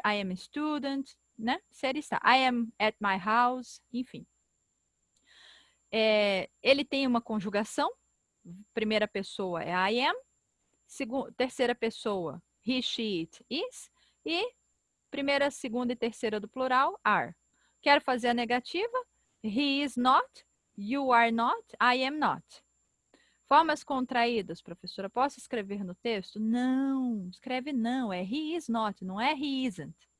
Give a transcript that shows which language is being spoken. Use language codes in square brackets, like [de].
[en] I am a student. [pt] Né? Ser e estar. [en] I am at my house. [pt] Enfim. Ele tem uma conjugação. Primeira pessoa é I am. Terceira pessoa, he, she, it, is. E primeira, segunda e terceira do plural, are. Quero fazer a negativa. [en] He is not, you are not, I am not. [pt] Formas contraídas, professora, posso escrever no texto? Não, escreve não, é [en] he is not, [pt] não é [en] he isn't.